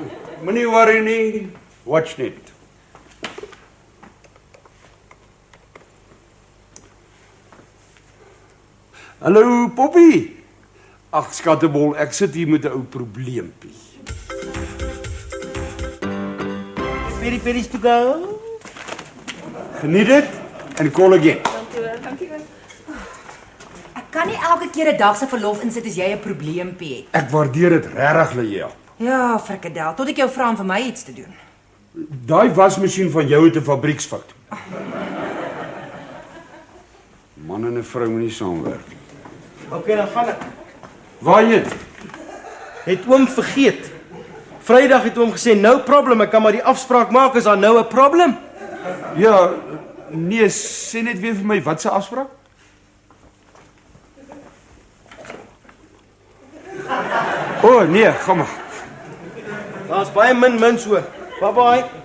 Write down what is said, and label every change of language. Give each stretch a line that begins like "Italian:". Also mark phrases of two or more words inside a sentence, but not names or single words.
Afrikaans: Moenie worry nie, watch net. Hallo Poppy. Ag skattebol, ek sit hier met 'n ou probleempie.
English: Peri peris to go.
Afrikaans: Geniet dit en
English: call again.
Afrikaans: Dankie. Ek kan nie elke keer 'n dag se verlof insit as jy 'n probleempie het. Ek waardeer dit regtig dat jy help. Ja, frikadel, tot ek jou vra om vir my iets te doen. Daai wasmasjien van jou het 'n fabrieksfout. Man en 'n vrou moet nie saamwerk nie. Okay, dan gaan ek. Waarheen? Het oom vergeet. Vrydag het oom gesê,
English: no problem,
Afrikaans: ek kan maar die afspraak maak, is daar nou 'n probleem? Ja, nee, sê net weer vir my, wat se afspraak? O, nee, gaan maar. Daar's baie min so. Bye-bye.